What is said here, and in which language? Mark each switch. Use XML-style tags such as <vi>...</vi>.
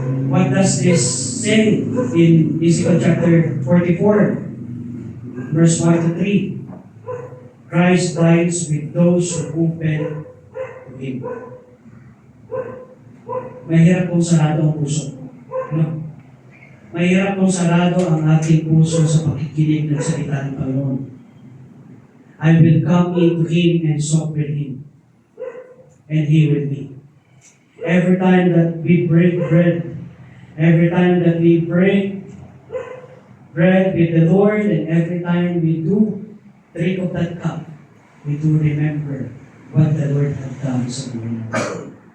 <en>What does this say in Ezekiel chapter 44, verse 1 to 3? Christ dines with those who open to Him.</en> <tl>Mahirap kung sarado ang puso. No? Mahirap kung sarado ang ating puso sa pakikinig ng salita ng Panginoon.</tl> <en>I will come into Him and sup with Him, and He with me. Every time that we break bread, every time that we break bread with the Lord, and every time we do drink of that cup, we do remember what the Lord had done</en> <tl>sa buhay natin.</tl>